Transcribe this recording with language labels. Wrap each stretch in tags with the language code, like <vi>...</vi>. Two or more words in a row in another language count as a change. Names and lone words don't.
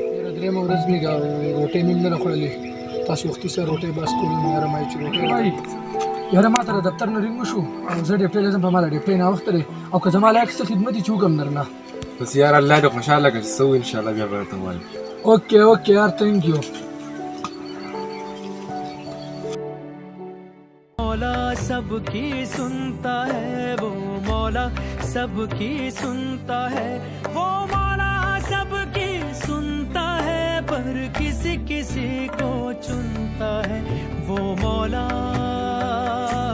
<ps>یاره درېیمه ورځ مې روټۍ مې هم نه راخوړلې تاسو وختي سره روټۍ بس کولې نو یاره ما چې روټۍ یاره ما ته د دفتر نه رینګ وشو او زه ډیپټۍ له ځم په ماله ډیپټۍ ناوخته دی او که زما لایق څه خدمت یې چې وکړم درله بس یار الله دې خوشحاله کړي چې څه وي انشاءالله بیا به درته وایم</ps> <en>okay okay یار thank you</en> <hi>मौला सबकी सुनता है वो मौला सबकी सुनता है वो मौला सबकी सुनता है पर किसी किसी को चुनता है वो मौला</hi>